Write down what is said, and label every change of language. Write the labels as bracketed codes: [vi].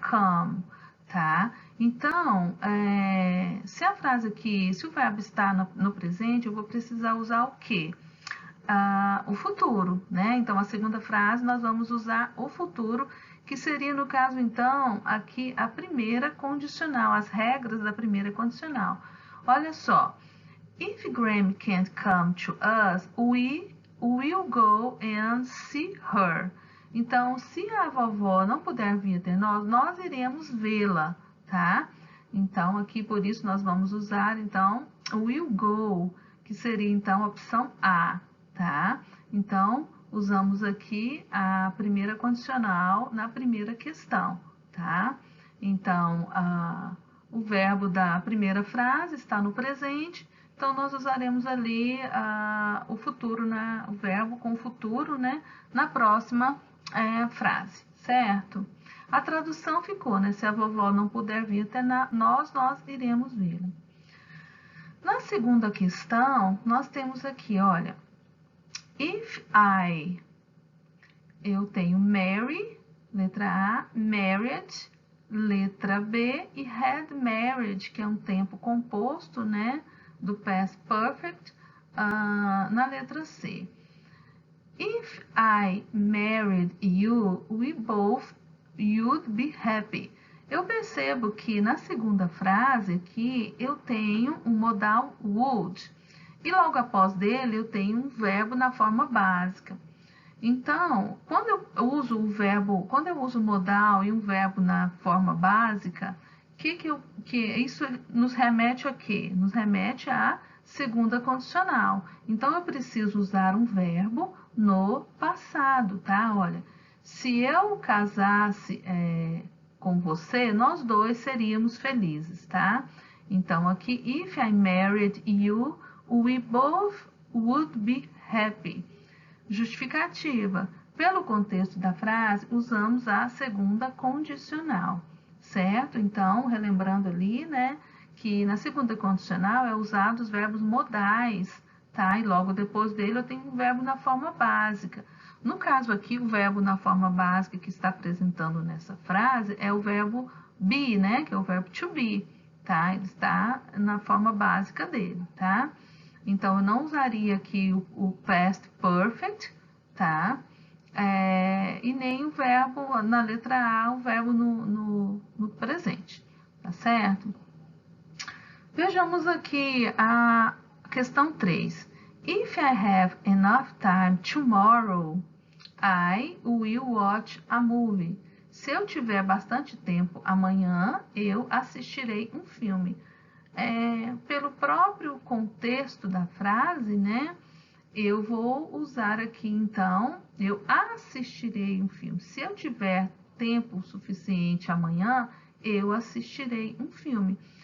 [pt] Come, tá? Então, se a frase aqui, se o verbo está no presente, eu vou precisar usar o quê? O futuro, né? Então, a segunda frase, nós vamos usar o futuro, que seria, no caso, então, aqui a primeira condicional, as regras da primeira condicional. Olha só, [en] if Graham can't come to us, we will go and see her. [pt] Então, se a vovó não puder vir até nós, nós iremos vê-la, tá? Então, aqui, por isso, nós vamos usar, então, will go, que seria, então, a opção A, tá? Então, usamos aqui a primeira condicional na primeira questão, tá? Então, o verbo da primeira frase está no presente, então nós usaremos ali o futuro, né? O verbo com o futuro, né? Na próxima frase, certo? A tradução ficou, né? Se a vovó não puder vir até nós iremos vê-la. Na segunda questão, nós temos aqui, olha, if eu tenho marry, letra A, married, letra B, e had married, que é um tempo composto, né, do past perfect, na letra C. [en] If I married you, we both would be happy. [pt] Eu percebo que na segunda frase aqui eu tenho um modal would, e logo após dele eu tenho um verbo na forma básica. Então, quando eu uso o modal e um verbo na forma básica, isso nos remete a quê? Nos remete à segunda condicional. Então, eu preciso usar um verbo no passado, tá? Olha, se eu casasse com você, nós dois seríamos felizes, tá? Então, aqui, [en] if I married you, we both would be happy. [pt] Justificativa. Pelo contexto da frase, usamos a segunda condicional, certo? Então, relembrando ali, né, que na segunda condicional é usado os verbos modais, tá? E logo depois dele eu tenho um verbo na forma básica. No caso aqui, o verbo na forma básica que está apresentando nessa frase é o verbo be, né, que é o verbo to be, tá? Ele está na forma básica dele, tá? Então, eu não usaria aqui o past perfect, tá? E nem o verbo na letra A, o verbo no presente, tá certo? Vejamos aqui a questão 3. [en] If I have enough time tomorrow, I will watch a movie. [pt] Se eu tiver bastante tempo amanhã, eu assistirei um filme. Pelo próprio contexto da frase, né? Eu vou usar aqui, então, eu assistirei um filme. Se eu tiver tempo suficiente amanhã, eu assistirei um filme.